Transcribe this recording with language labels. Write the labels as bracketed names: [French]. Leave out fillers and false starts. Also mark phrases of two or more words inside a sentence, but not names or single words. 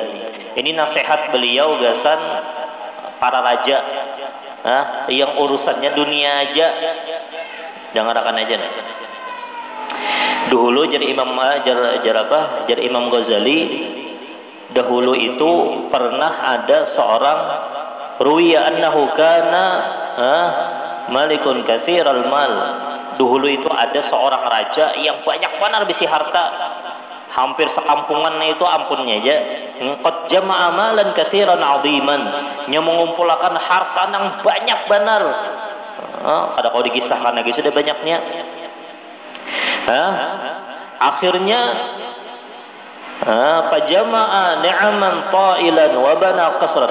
[Banjar] Ini nasihat beliau gasan para raja, yang urusannya dunia aja, jangan rakan aja nih. Dahulu jadi Imam Ghazali dahulu itu pernah ada seorang [Arabic] ruwiya annahu kana malikun katsiral mal. [Banjar] Dahulu itu ada seorang raja yang banyak benar bisi harta, hampir sekampungan itu ampunnya aja. [Arabic] Qad jama'a malan katsiran 'aziman, [Banjar] nya mengumpulkan harta yang banyak benar. Kada kau dikisahkan lagi sudah banyaknya. [Arabic] Akhirnya pajama'a ni'aman ta'ilan wa bana qasran.